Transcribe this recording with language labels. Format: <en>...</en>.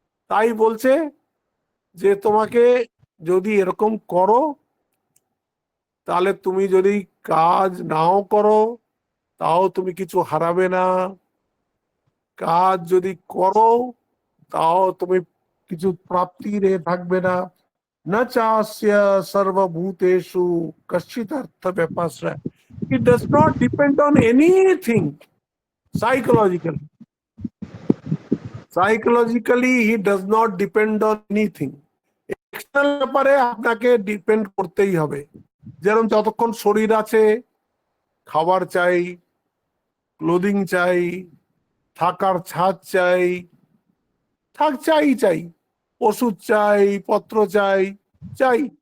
<bn>তাই বলছে যে তোমাকে যদি এরকম করো, তাহলে তুমি যদি কাজ নাও করো তাও তুমি কিছু হারাবে না, কাজ যদি করো তাও তুমি কিছু প্রাপ্তির এ থাকবে না।</bn> <sa>না চাস্য সর্বভূতেষু কশ্চিৎ অর্থ ব্যাপাশ্রয়।</sa> <en>It does not depend on anything psychologically. Psychologically, he does not depend on anything.</en> <bn>External ব্যাপারে আপনাকে ডিপেন্ড করতেই হবে। যেরকম যতক্ষণ শরীর আছে, খাবার চাই, ক্লোদিং চাই, থাকার ছাদ চাই, চাই, ওষুধ চাই, পত্র চাই, চাই।</bn>